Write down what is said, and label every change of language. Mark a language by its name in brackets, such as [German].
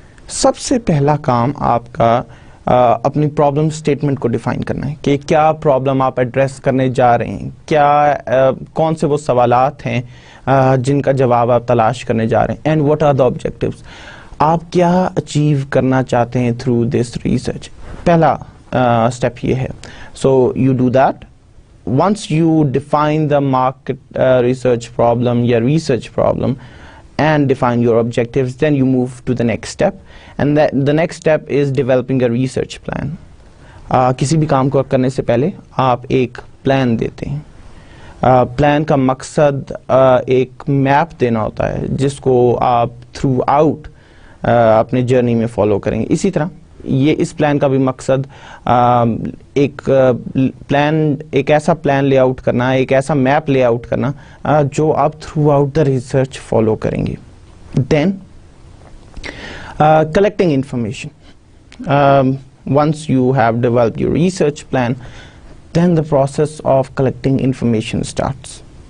[Hindi] सबसे पहला काम आपका अपनी प्रॉब्लम स्टेटमेंट को डिफाइन करना है कि क्या प्रॉब्लम आप एड्रेस करने जा रहे हैं, क्या कौन से वो सवालात हैं जिनका जवाब आप तलाश करने जा रहे हैं, [English] And what are the objectives. [Hindi] आप क्या अचीव करना चाहते हैं [English] Through this research. [Hindi] पहला स्टेप ये है. [English] So you do that. once you define the market research problem, your research problem, and define your objectives, then you move to the next step, and the next step is developing a research plan. [Hindi] किसी भी काम को करने से पहले आप एक plan देते हैं. प्लान का मकसद एक मैप देना होता है जिसको आप थ्रू आउट अपने जर्नी में फॉलो करेंगे. इसी तरह ये इस प्लान का भी मकसद एक ऐसा प्लान लेआउट करना, एक ऐसा मैप लेआउट करना जो आप [English] throughout the research [Hindi] follow करेंगे. [English] Then collecting information. Once you have developed your research plan, then the process of collecting information starts.